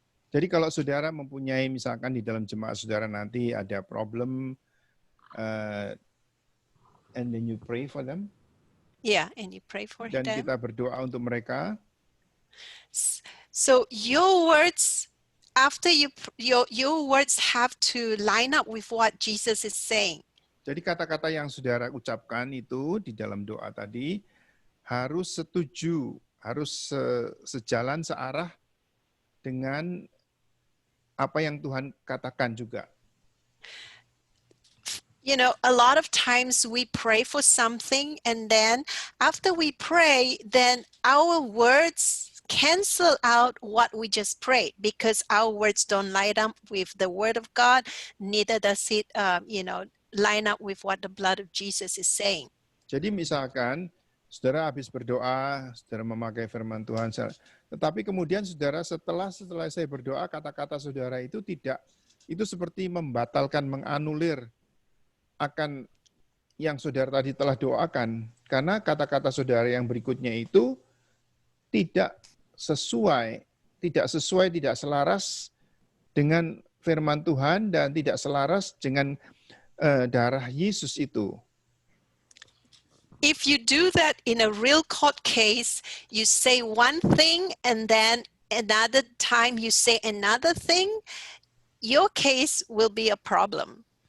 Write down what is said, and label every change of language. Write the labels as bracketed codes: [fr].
[id] Jadi kalau saudara mempunyai misalkan di dalam jemaat saudara nanti ada problem, [en] and then you pray for them. Yeah, and you pray for [id] Dan [en] them. [id] kita berdoa untuk mereka. [en] So your words, after your words have to line up with what Jesus is saying. [id] Jadi kata-kata yang saudara ucapkan itu di dalam doa tadi harus setuju, harus sejalan searah dengan apa yang Tuhan katakan juga. [en] A lot of times we pray for something, and then after we pray, then our words cancel out what we just prayed, because our words don't line up with the word of God, neither does it, line up with what the blood of Jesus is saying. [id] Jadi misalkan saudara habis berdoa, saudara memakai firman Tuhan, tetapi kemudian saudara setelah saya berdoa, kata-kata saudara itu seperti membatalkan, menganulir akan yang saudara tadi telah doakan, karena kata-kata saudara yang berikutnya itu tidak sesuai, tidak selaras dengan firman Tuhan dan tidak selaras dengan darah Yesus itu. [en] If you do that in a real court case, you say one thing and then another time you say another thing, your case will be a problem.